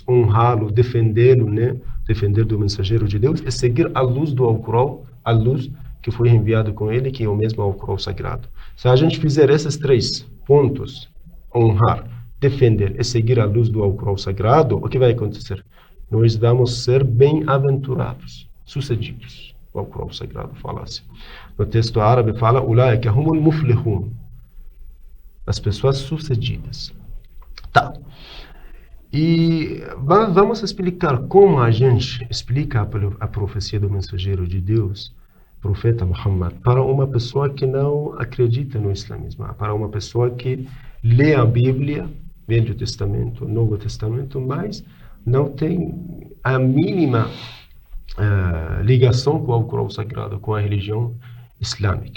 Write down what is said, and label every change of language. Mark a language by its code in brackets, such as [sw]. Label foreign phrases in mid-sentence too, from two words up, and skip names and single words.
[pt] Honrá-lo, defendê-lo, defender do mensageiro de Deus e seguir a luz do Alcorão, a luz que foi enviado com ele, que é o mesmo Alcorão Sagrado. Se a gente fizer esses 3 pontos, honrar, defender e seguir a luz do Alcorão Sagrado, o que vai acontecer? Nós vamos ser bem-aventurados, sucedidos. O Alcorão Sagrado fala assim. No texto árabe fala, [ar] أولئك هم المفلحون, [pt] as pessoas sucedidas. Tá. E vamos explicar como a gente explica a profecia do mensageiro de Deus, profeta Muhammad, para uma pessoa que não acredita no islamismo, para uma pessoa que lê a Bíblia, Velho Testamento, Novo Testamento, mas não tem a mínima ligação com o Alcorão Sagrado, com a religião islâmica.